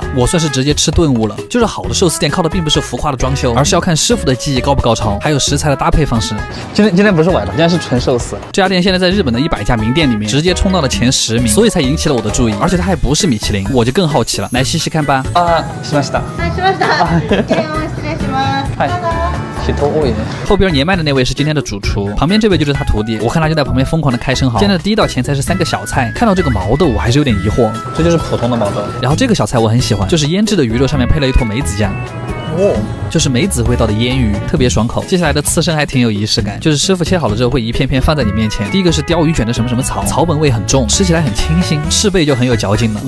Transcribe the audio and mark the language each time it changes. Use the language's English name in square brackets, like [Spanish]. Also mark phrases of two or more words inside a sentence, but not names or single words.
[Chinese] 我算是直接吃顿悟了。就是好的寿司店靠的并不是浮夸的装修，而是要看师傅的技艺高不高超，还有食材的搭配方式。今天不是晚了，今天是纯寿司。这家店现在在日本的100家名店里面直接冲到了前10名，所以才引起了我的注意。而且它还不是米其林，我就更好奇了。来细细看吧。 [Japanese] しました。はい、しました。失礼します。はい。人多いね。 [Chinese] 后边年迈的那位是今天的主厨，旁边这位就是他徒弟。我看他就在旁边疯狂的开生蚝。今天的第一道前菜是3个小菜，看到这个毛豆我还是有点疑惑。这就是普通的毛豆。然后这个小菜我很喜欢，就是腌制的鱼肉上面配了一坨梅子酱。就是梅子味道的腌鱼，特别爽口。接下来的刺身还挺有仪式感，就是师傅切好了之后会一片片放在你面前。第一个是鲷鱼卷的什么什么草，草本味很重，吃起来很清新，翅背就很有嚼劲了。